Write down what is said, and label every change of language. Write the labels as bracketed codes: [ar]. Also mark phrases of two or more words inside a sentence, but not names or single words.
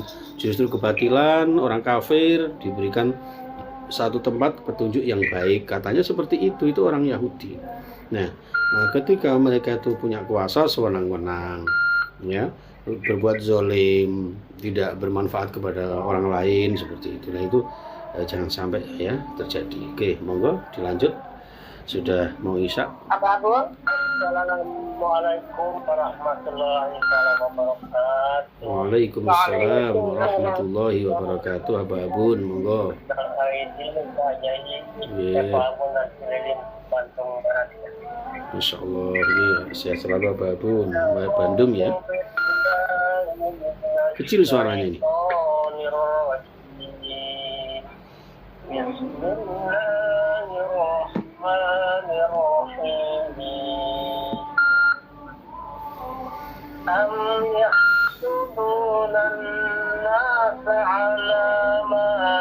[id] Justru kebatilan orang kafir diberikan satu tempat petunjuk yang baik, katanya seperti itu orang Yahudi. Nah, ketika mereka itu punya kuasa sewenang-wenang, ya, berbuat zolim, tidak bermanfaat kepada orang lain seperti itu. Nah, itu jangan sampai ya terjadi. Oke, [jv] monggo dilanjut. [id] Sudah mau isya. Abah-abah. [ar] السلام عليكم ورحمة الله وبركاته. وعليكم السلام ورحمة الله وبركاته. [id] Abah Abun, monggo. [ar] ما شاء الله, [id] ini sehat selalu Abah Abun, Bandung ya. Kecil suaranya ini. [ar] أم يحسدون الناس على ما